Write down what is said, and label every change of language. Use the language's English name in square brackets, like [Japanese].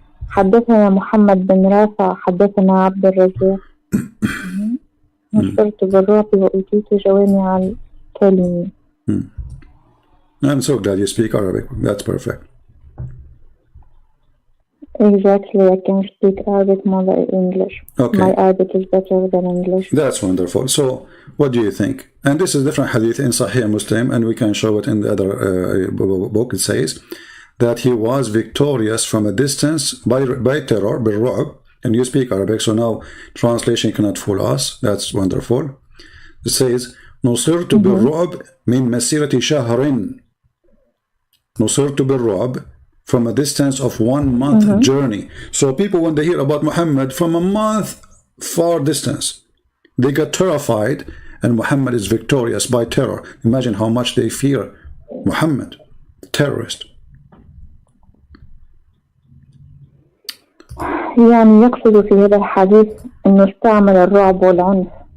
[Arabic] حدثنا محمد بن رافع حدثنا عبد الرزاق نصرت بالرعب وأوتيت جوامع الكلم. [English] I'm so glad you speak Arabic. That's perfect. Exactly, I can speak Arabic more than English. Okay. My Arabic is better than English. That's wonderful. So, what do you think? And this is different hadith in Sahih Muslim, and we can show it in the other book. It says that he was victorious from a distance by terror, بالرعب, and you speak Arabic, so now translation cannot fool us. That's wonderful. It says, [Arabic] نصرت بالرعب من مسيرة شهر. نصرت بالرعب [English] from a distance of 1 month journey. So people, when they hear about Muhammad from a month far distance, they get terrified, and Muhammad is victorious by terror. Imagine how much they fear Muhammad, the terrorist. [Arabic] يعني يقصد في هذا الحديث إنه استعمل الرعب والعنف.